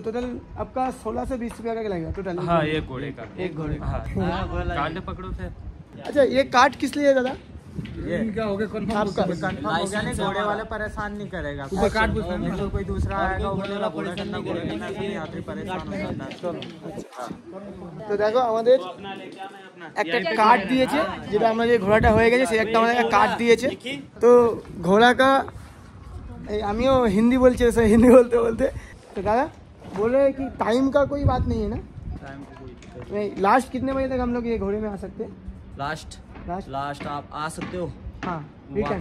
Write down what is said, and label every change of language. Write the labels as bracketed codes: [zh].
[hi] तो टोटल आपका 16 से 20 रुपया का लगेगा टोटल। हाँ एक घोड़े का। एक घोड़े का। हाँ कांटे पकड़ो फिर। अच्छा, ये कार्ड किस लिए है दादा? ये क्या हो गया कन्फर्म? आपका कंफर्म हो गया नहीं, घोड़े वाले परेशान नहीं करेगा। तो कोई दूसरा आएगा बोलेगा घोड़ा करना घोड़ा करना, फिर यात्री परेशान हो जाता है। [bn] তো দেখো আমাদের একটা কার্ড দিয়েছে, যেটা আমরা যে ঘোড়াটা হয়ে গেছে সেই একটা আমাদের কার্ড দিয়েছে। তো ঘোড়া [hi] का [bn] আমিও হিন্দি বলছি, হিন্দি বলতে বলতে [hi] तो दादा बोल रहे हैं कि टाइम का कोई बात नहीं है ना? टाइम को कोई दिक्कत नहीं, लास्ट कितने बजे तक हम लोग ये घोड़े में आ सकते हैं? लास्ट लास्ट आप आ सकते हो, हाँ, रिटर्न